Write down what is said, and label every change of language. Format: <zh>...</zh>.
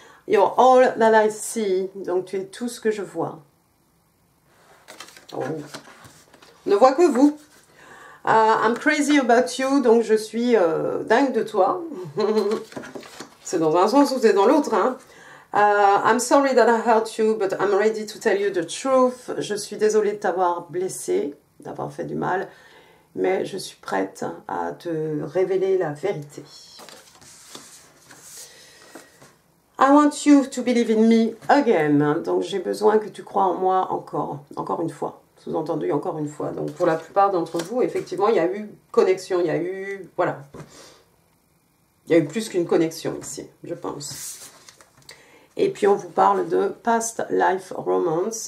<en>You're all that I see.</en> <fr>Donc, tu es tout ce que je vois. Oh. On ne voit que vous.</fr> <en>I'm crazy about you.</en> <fr>Donc, je suis dingue de toi. C'est dans un sens ou c'est dans l'autre. Hein.</fr> <en>I'm sorry that I hurt you, but I'm ready to tell you the truth.</en> <fr>Je suis désolée de t'avoir blessé, d'avoir fait du mal, mais je suis prête à te révéler la vérité.</fr> <en>I want you to believe in me again.</en> <fr>Donc, j'ai besoin que tu crois en moi encore une fois. Sous-entendu, encore une fois. Donc, pour la plupart d'entre vous, effectivement, il y a eu connexion, il y a eu... Voilà. Il y a eu plus qu'une connexion ici, je pense. Et puis, on vous parle de past life romance.</fr>